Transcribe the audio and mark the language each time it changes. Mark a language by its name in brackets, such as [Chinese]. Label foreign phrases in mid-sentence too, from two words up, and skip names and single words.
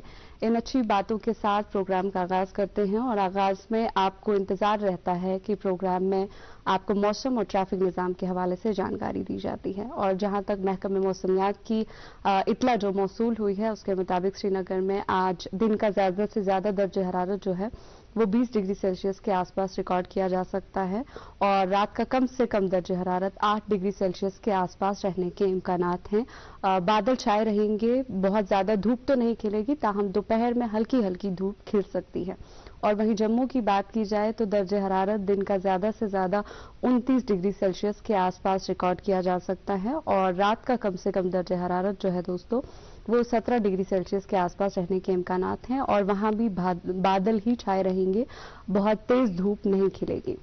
[Urdu] ان اچھی باتوں کے ساتھ پروگرام کا آغاز کرتے ہیں, اور آغاز میں آپ کو انتظار رہتا ہے کہ پروگرام میں آپ کو موسم اور ٹریفک نظام کے حوالے سے جانکاری دی جاتی ہے. اور جہاں تک محکمہ موسمیات کی اطلاع جو موصول ہوئی ہے اس کے مطابق سری نگر میں آج دن کا زیادہ سے زیادہ درجہ حرارت جو ہے وہ 20 ڈگری سیلسیس کے آس پاس ریکارڈ کیا جا سکتا ہے, اور رات کا کم سے کم درجہ حرارت 8 ڈگری سیلسیس کے آس پاس رہنے کے امکانات ہیں. بادل چھائے رہیں گے, بہت زیادہ دھوپ تو نہیں کھلے گی, تاہم دوپہر میں ہلکی ہلکی دھوپ کھل سکتی ہے. اور وہیں جموں کی بات کی جائے تو درجہ حرارت دن کا زیادہ سے زیادہ 29 ڈگری سیلسیس کے آس پاس ریکارڈ کیا جا سکتا ہے, اور رات کا کم سے کم درجہ حرارت جو ہے دوستو وہ 17 ڈگری سیلسیس کے آس پاس رہنے کے امکانات ہیں, اور وہاں بھی بادل ہی چھائے رہیں گے, بہت تیز دھوپ نہیں کھلے گی.